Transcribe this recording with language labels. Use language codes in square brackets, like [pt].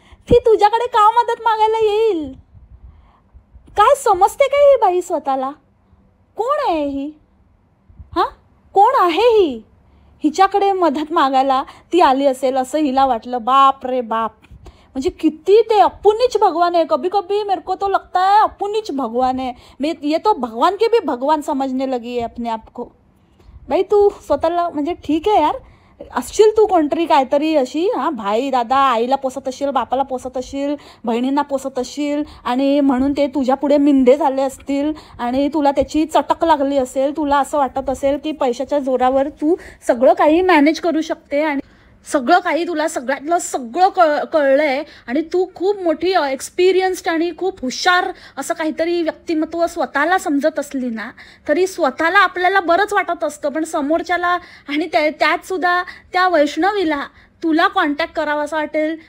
[mr] ती तुझ्याकडे का मदत मागायला येईल? काय समजते काय ही बाई स्वतःला? कोण आहे ही? कोण आहे ही? हिच्याकडे मदत मागायला ती आली असेल असं हिला वाटलं. बाप रे बाप, म्हणजे किती ते [hi] अपुनीच भगवान है. कभी कभी मेरे को तो लगता है अपुनीच भगवान है. मैं ये तो भगवान के भी भगवान समझने लगी है अपने आप को. [mr] बाई तू स्वतःला, म्हणजे ठीक आहे यार, असशील तू कोणतरी काहीतरी अशी भाई दादा आईला पोसत असशील, बापाला पोसत असशील, बहिणींना पोसत असशील, आणि म्हणून ते तुझ्या पुढे मिंदे झाले असतील आणि तुला त्याची चटक लागली असेल. तुला असं वाटत असेल की पैशाच्या जोरावर तू सगळं काही मॅनेज करू शकते आणि सगळं काही तुला सगळ्यातलं सगळं कळलंय आणि तू खूप मोठी एक्सपिरियन्स्ड आणि खूप हुशार असं काहीतरी व्यक्तिमत्व स्वतःला समजत असली ना, तरी स्वतःला आपल्याला बरंच वाटत असतं, पण समोरच्याला आणि त्यात सुद्धा त्या वैष्णवीला तुला कॉन्टॅक्ट करावा असं वाटेल.